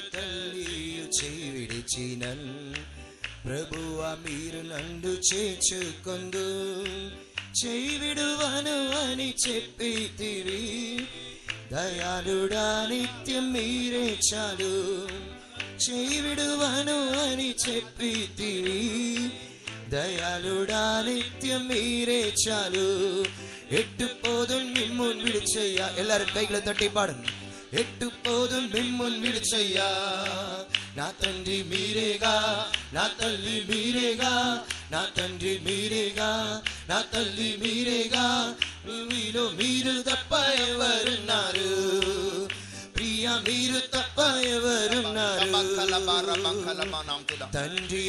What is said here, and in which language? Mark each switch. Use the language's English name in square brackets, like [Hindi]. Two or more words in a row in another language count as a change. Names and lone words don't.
[Telugu] తల్లియు చేయి విడిచిన ప్రభువా మీరు నన్ను చేర్చుకొందు, చేయి విడువను అని చెప్పితివి, దయాళుడా నిత్యం మీరే చాలు, చేయి విడువను అని చెప్పితివి, దయాళుడా నిత్యం మీరే చాలు, ఎట్టు పోదున్ మిమ్మున్ విడిచయ్యా. [Tamil] எல்லாரும் கைகளை தட்டி பாடுங்க. [Telugu] ఎట్టు పోదున్ మిమ్మున్ విడిచయ్యా, నా తండ్రి మీరేగా, నా తల్లి మీరేగా, నా తండ్రి మీరేగా, నా తల్లి మీరేగా, భూమిలో మీరు తప్ప ఎవరున్నారు ప్రియ మీరు తప్ప ఎవరున్నారు తండ్రియు